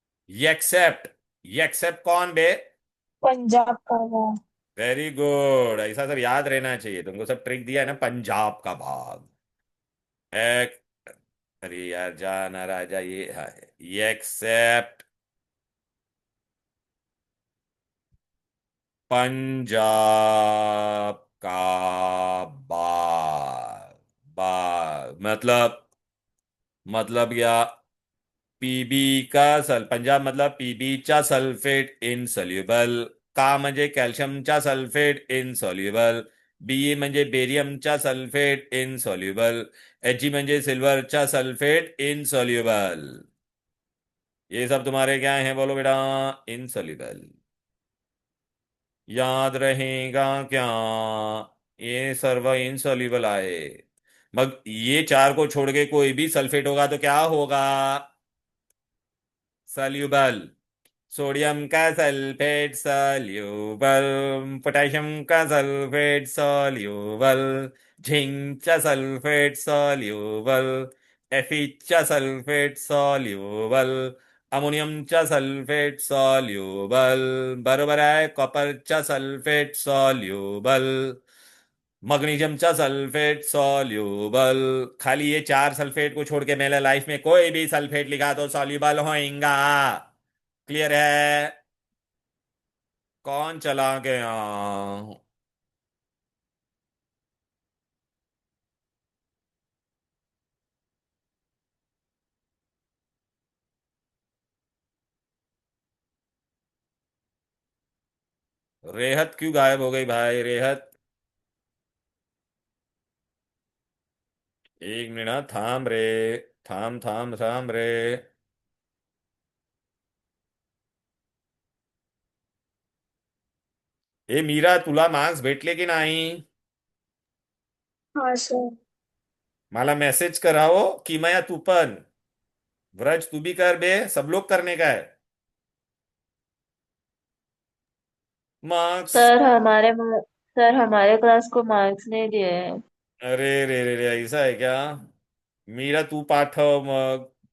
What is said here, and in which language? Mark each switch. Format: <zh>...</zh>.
<hi>ये एक्सेप्ट, ये एक्सेप्ट कौन बे? पंजाब का है। वेरी गुड, ऐसा सब याद रहना चाहिए तुमको, सब ट्रिक दिया है ना, पंजाब का भाग। एक, अरे यार जाना राजा, ये है, ये एक्सेप्ट पंजाब का बाग, बाग मतलब या पीबी का सल,</hi> <mr>पंजाब मतलब पीबीचा सल्फेट इनसॉल्युबल, का म्हणजे कॅल्शियमचा सल्फेट इनसॉल्युबल, बी म्हणजे बेरियमचा सल्फेट इनसॉल्युबल, एच म्हणजे सिल्वरचा सल्फेट इनसॉल्युबल।</mr> <hi>ये सब तुम्हारे क्या हैं बोलो बेटा? इनसॉल्युबल। याद रहेगा क्या?</hi> <mr>ये सर्व इनसॉल्युबल आए। मग</mr> <hi>ये चार को छोड़ के कोई भी सल्फेट होगा तो क्या होगा? सॉल्युबल।</hi> <mr>सोडियम का सल्फेट सॉल्युबल, पोटेशियम का सल्फेट सॉल्युबल, झिंक चा सल्फेट सॉल्युबल, चा सल्फेट सॉल्युबल, अमोनियमचा सल्फेट सॉल्युबल, बरोबर आहे, कॉपरचा सल्फेट सॉल्युबल, मग्नीशियमचा सल्फेट सॉल्युबल।</mr> <hi>खाली ये चार सल्फेट को छोड़ के मैंने लाइफ में कोई भी सल्फेट लिखा तो सॉल्युबल होएगा। क्लियर है? कौन चला गया? रेहत क्यों गायब हो गई भाई, रेहत? एक मिनट हाँ,</hi> <mr>थाम रे, थाम थाम थाम रे। ए मीरा, तुला मार्क्स भेटले की नाही?</mr> <hi>हाँ सर।</hi> <mr>मला मेसेज कराओ</mr> <hi>कि मैं,</hi> <mr>तू पण,</mr> <hi>व्रज तू भी कर बे, सब लोग करने का है मार्क्स। सर हमारे क्लास को मार्क्स नहीं दिए हैं। अरे रे, ऐसा है क्या? मीरा</hi> <mr>तू पाठव मग।</mr>